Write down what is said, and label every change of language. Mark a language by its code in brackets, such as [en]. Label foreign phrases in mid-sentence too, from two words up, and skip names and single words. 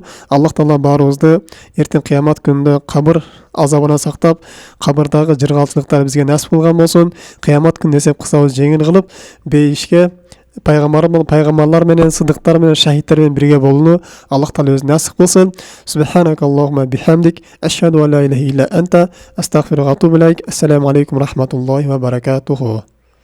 [ky] Аллах Таала баарыбызды эртең кыямат күнүндө кабыр азабынан сактап, кабырдагы жыргалтчылыктар бизге насип кылган болсун. Кыямат күнүндө эсеп кысабыз жеңил кылып, бейишке пайгамбарлар менен, сыдыктар менен, шахидтер менен бирге болууну Аллах Таала өзү насип кылсын. [ar] سبحانك اللهم وبحمدك أشهد أن لا إله إلا أنت أستغفرك وأتوب إليك. السلام عليكم رحمة الله وبركاته.